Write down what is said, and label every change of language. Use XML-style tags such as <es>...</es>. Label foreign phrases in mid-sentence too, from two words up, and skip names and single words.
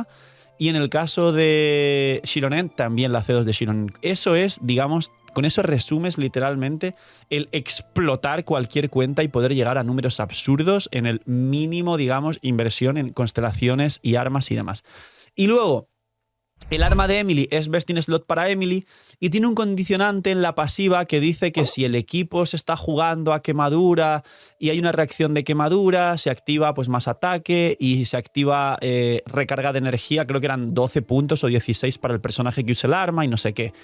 <es>Y en el caso de Xilonen, también la C2 de Xilonen. Eso es, digamos, con eso resumes literalmente el explotar cualquier cuenta y poder llegar a números absurdos en el mínimo, digamos, inversión en constelaciones y armas y demás. Y luego, el arma de Emily es</es> <en>best in slot</en> <es>para Emily y tiene un condicionante en la pasiva que dice que si el equipo se está jugando a quemadura y hay una reacción de quemadura, se activa pues más ataque y se activa recarga de energía, creo que eran 12 puntos o 16 para el personaje que use el arma y no sé qué.</es>